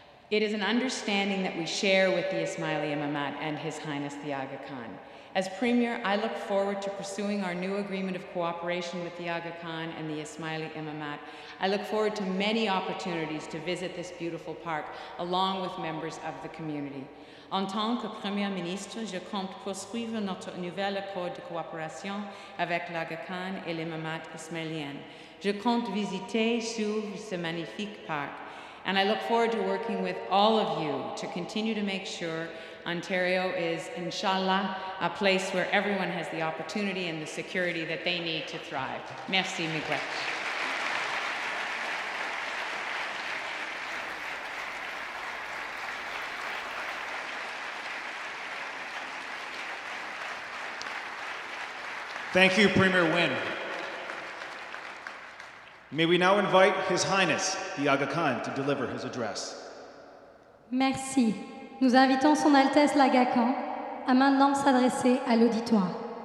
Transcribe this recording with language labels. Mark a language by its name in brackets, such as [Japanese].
[English] It is an understanding that we share with the Ismaili Imamat and His Highness the Aga Khan. As Premier, I look forward to pursuing our new agreement of cooperation with the Aga Khan and the Ismaili Imamat. I look forward to many opportunities to visit this beautiful park, along with members of the community. [French] En tant que Premier ministre, je compte poursuivre notre nouvel accord de coopération avec l'Aga Khan et l'Imamat ismailien. Je compte visiter ce magnifique parc. [English] And I look forward to working with all of you to continue to make sure Ontario is, inshallah, a place where everyone has the opportunity and the security that they need to thrive. [French] Merci, Miguel. [English] Thank you, Premier Wynne. May we now invite His Highness the Aga Khan to deliver his address. [French] Merci. Nous invitons Son Altesse l'Aga Khan à maintenant s'adresser à l'auditoire.